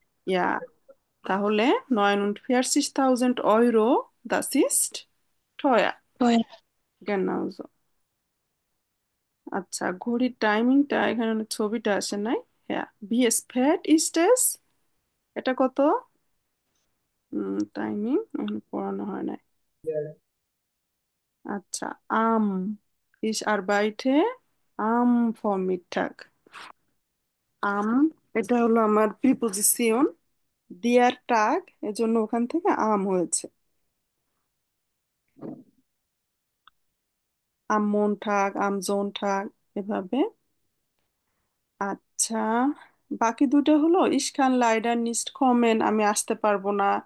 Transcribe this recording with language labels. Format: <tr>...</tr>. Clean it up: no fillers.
<bn>ইয়া, তাহলে</bn> <de>49.000 Euro, das ist teuer. Teuer. Genau so.</de> <bn>আচ্ছা, ঘড়ির টাইমিংটা এখানে ছবিটা আসে নাই।</bn> <de>হ্যাঁ, wie spät ist es?</de> <bn>এটা কত? টাইমিং এখানে পড়ানো হয় নাই।</bn> <de>আচ্ছা, ich arbeite am Vormittag.</de> <bn>আম, এটা হলো আমার প্রিপোজিশন, দিয়ার টাগ, এজন্য ওখান থেকে আম হয়েছে। আম মন্টাগ, আম জোনটাগ, এভাবে। আচ্ছা, বাকি দুটো হলো ইসকান লাইডার নিস্ট কমেন, আমি আসতে পারবো না।</bn>